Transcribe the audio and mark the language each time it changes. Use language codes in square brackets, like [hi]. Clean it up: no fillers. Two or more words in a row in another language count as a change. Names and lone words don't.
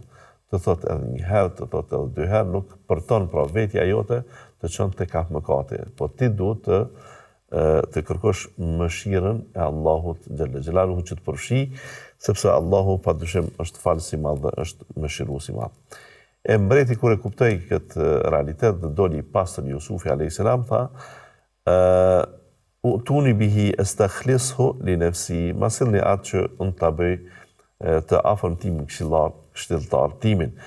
[sq] Të thotë edhe një herë, të thotë edhe dy herë, nuk përton, pra vetja jote të çon te kap mëkate, po ti duhet të kërkosh mëshirën e Allahut [ar] جل جلاله [sq] që të përfshi, sepse Allahu padyshim është falës i madh dhe është mëshirues i madh. E mbreti kur e kuptoi këtë realitet dhe doli i pastër Jusufi a.s. tha, [ar] ائتوني به أستخلصه لنفسي, [sq] ma sillni atë që unë ta bëj të afërm timin këshilltar timin.